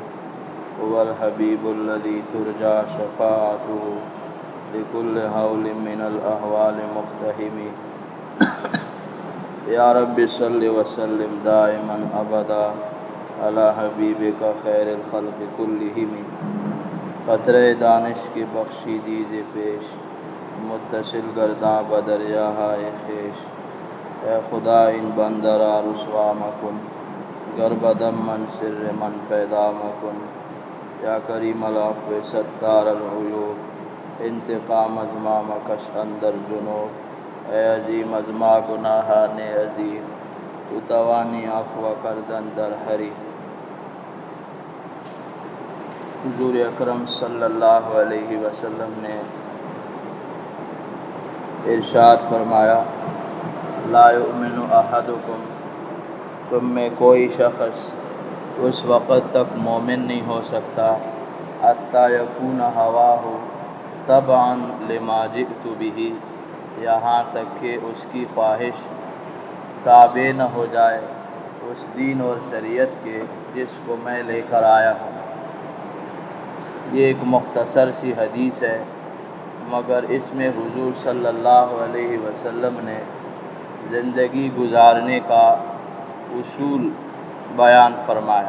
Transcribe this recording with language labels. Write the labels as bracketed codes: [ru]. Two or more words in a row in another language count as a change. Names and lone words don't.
[ar] هو الحبيب الذي ترجى شفاعته لكل هول من الأهوال مقتحم. يا رب صل وسلم دائما أبدا على حبيبك خير الخلق كلهم. [fa] قطرے دانش کی بخشی دیجے پیش، متصل گرداں بدریاہائے خیش. اے خدا ان بندرا رسوا مکن، گربدم من سر من پیدا مکن. یا کریم العفو ستار العیوب، انتقام ازما مکش اندر جنوب. اے عظیم ازما گناہان عظیم، تو توانی عفو کردن در حری. [ur] حضور اکرم صلی اللہ علیہ وسلم نے ارشاد فرمایا: [ar] لا یؤمن احدکم، [ur] تم میں کوئی شخص اس وقت تک مومن نہیں ہو سکتا [ar] حتی یکون ہواہ تبعا لما جئت بہ، [ur] یہاں تک کہ اس کی خواہش تابع نہ ہو جائے اس دین اور شریعت کے جس کو میں لے کر آیا ہوں. یہ ایک مختصر سی حدیث ہے، مگر اس میں حضور صلی اللہ علیہ وسلم نے زندگی گزارنے کا اصول بیان فرمایا.